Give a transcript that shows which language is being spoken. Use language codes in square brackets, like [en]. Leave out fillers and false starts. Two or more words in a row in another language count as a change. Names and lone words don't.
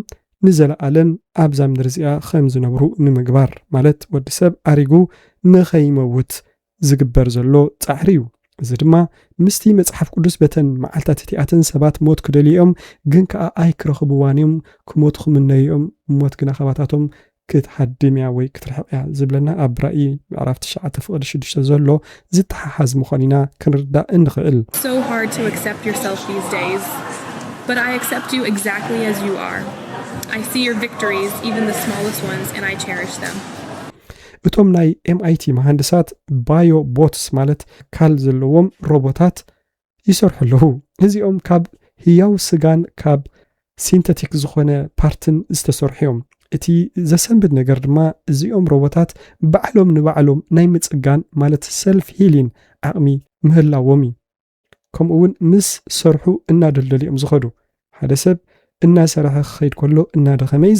[ti] ንዘለዓለም ኣብዛ ምድሪ እዚኣ ከም ዝነብሩ ንምግባር ማለት ወዲ ሰብ ኣሪጉ ንኸይመውት ዝግበር ዘሎ ጻዕሪ እዩ እዚ ድማ ምስቲ መጽሓፍ ቅዱስ በተን መዓልታት እቲኣተን ሰባት ሞት ክደልዮም ግን ከዓ ኣይክረኽብዋን እዮም ክሞቱ ክምነዮም ሞት ግና ኸባታቶም ክትሓድምያ ወይ ክትርሕቕያ ዝብለና ኣብ ራእይ ምዕራፍ 9:6 ዘሎ ዝተሓሓዝ ምዃኒና ክንርዳእ እንኽእል። [en] So hard to accept yourself these days, but I accept you exactly as you are. I see your victories, even the smallest ones, and I cherish them. [ti] እቶም ናይ MIT መሃንድሳት [en] bio bots [ti] ማለት ካል ዘለዎም ሮቦታት ይሰርሑ ኣለዉ። እዚኦም ካብ ህያው ስጋን ካብ ሲንተቲክ ዝኾነ ፓርትን ዝተሰርሑ እዮም። እቲ ዘሰንብድ ነገር ድማ እዚኦም ሮቦታት ባዕሎም ንባዕሎም ናይ ምጽጋን ማለት [en] self healing [ti] ዓቕሚ ምህላዎም እዩ። ከምኡውን ምስ ሰርሑ እናደልደሉ እዮም ዝኸዱ። ሓደ ሰብ እናሰርሐ ክኸይድ ከሎ እናደኸመ እዩ